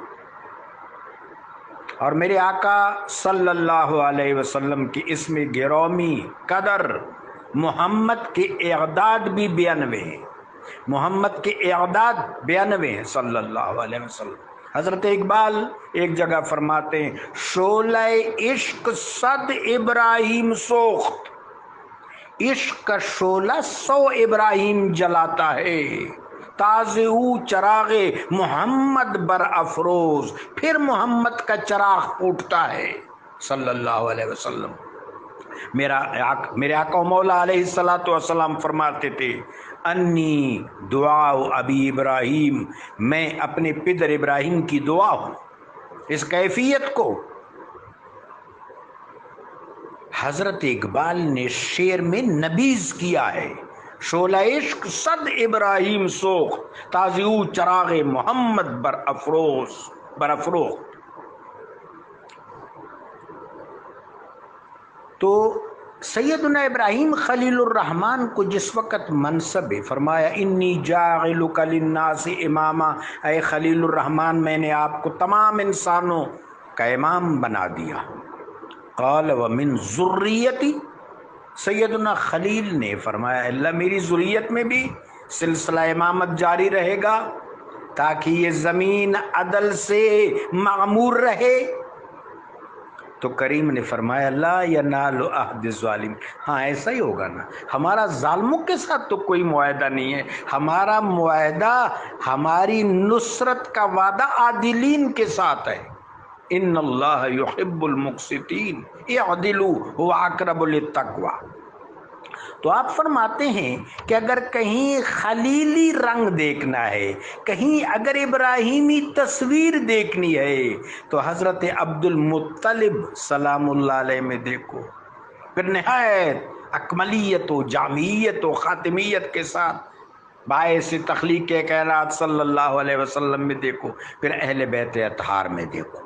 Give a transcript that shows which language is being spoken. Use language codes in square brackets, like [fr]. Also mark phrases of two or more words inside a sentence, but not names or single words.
[ur] اور میرے آقا [ar] صلی اللہ علیہ وسلم [ur] کی اسم گرامی قدر محمد کے اعداد بھی 92 ہیں، محمد کے اعداد 92 ہیں [ar] صلی اللہ علیہ وسلم۔ [ur] حضرت اقبال ایک جگہ فرماتے ہیں، [fa] شعلہ عشق صد ابراہیم سوخت، [ur] عشق کا شعلہ 100 ابراہیم جلاتا ہے، [fa] تازے چراغ محمد بر افروز، [ur] پھر محمد کا چراغ پھوٹتا ہے [ar] صلی اللہ علیہ وسلم۔ [ur] میرے آقا و مولا [ar] علیہ السلام [ur] فرماتے تھے، [ar] انی دعا ابی ابراہیم، [ur] میں اپنے پدر ابراہیم کی دعا ہوں۔ اس کیفیت کو حضرت اقبال نے شعر میں نبیذ کیا ہے، [fa] شعلہ عشق صد ابراہیم سوخ، تازیو چراغ محمد بر افروخت۔ [ur] تو سیدنا ابراہیم خلیل الرحمن کو جس وقت منصب فرمایا [ar] انی جاعلک للناس اماما، [ur] اے خلیل الرحمن میں نے آپ کو تمام انسانوں کا امام بنا دیا. [ar] قال ومن ذریتی، [ur] سیدنا خلیل نے فرمایا اللہ میری ذریت میں بھی سلسلہ امامت جاری رہے گا تاکہ یہ زمین عدل سے معمور رہے. تو کریم نے فرمایا [ar] لا ینال عہد الظالم، [ur] ہاں ایسا ہی ہوگا نا، ہمارا ظالموں کے ساتھ تو کوئی معاہدہ نہیں ہے، ہمارا معاہدہ ہماری نصرت کا وعدہ عادلین کے ساتھ ہے. [ar] ان اللہ یحب المقسطین اعدلوا هو اقرب للتقوی. [ur] تو آپ فرماتے ہیں کہ اگر کہیں خلیلی رنگ دیکھنا ہے، کہیں اگر ابراہیمی تصویر دیکھنی ہے تو حضرت عبد المطلب [ar] سلام اللہ علیہ [ur] میں دیکھو، پھر نہایت اکملیت و جامعیت و خاتمیت کے ساتھ باعث تخلیق کائنات [ar] صلی اللہ علیہ وسلم [ur] میں دیکھو، پھر اہل بیت اطہار میں دیکھو.